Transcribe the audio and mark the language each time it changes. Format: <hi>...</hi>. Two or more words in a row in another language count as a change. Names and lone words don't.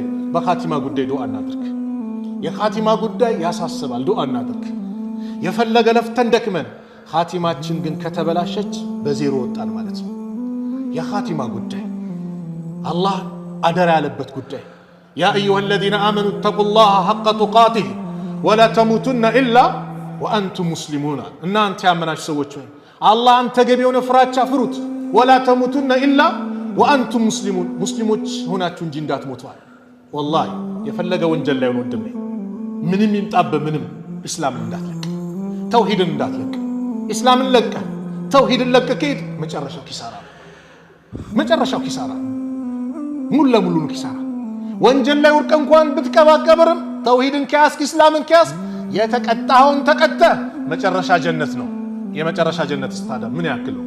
<am>በኻቲማ ጉዳይ ዱዓ እናድርግ። የኻቲማ ጉዳይ ያሳስባል። ዱዓ እናድርግ። የፈለገ ለፍተን ደክመን ኻቲማችን ግን ከተበላሸች በዜሮ ወጣን ማለት ነው። የኻቲማ ጉዳይ አላህ አደራ ያለበት ጉዳይ</am> <ar>يا أيها الذين آمنوا اتقوا الله حق تقاته ولا تموتن إلا وأنتم مسلمون።</ar> <am>እናንተ ያመናችሁ ሰዎች ሆይ አላህን ተገቢ የሆነ ፍራቻ ፍሩት።</am> <ar>ولا تموتن إلا وأنتم مسلمون።</ar> <am>ሙስሊሞች ሆናችሁ እንጂ እንዳትሞቱ። ወላሂ የፈለገ ወንጀል ላይ ሆኖ ወንድሜ ምንም ይምጣብ ምንም እስላምን እንዳትለቅ፣ ተውሂድን እንዳትለቅ። እስላምን ለቀ ተውሂድን ለቀ ከሄድ መጨረሻው ኪሳራ ነው። መጨረሻው ኪሳራ ሙሉ ለሙሉ ኪሳራ። ወንጀል ላይ ወርቀ እንኳን ብትቀባቀብርም ተውሂድን ከያዝክ እስላምን ከያዝክ የተቀጣኸውን ተቀጣ መጨረሻ ጀነት ነው። የመጨረሻ ጀነት ስታዳ ምን ያክል ነው?</am>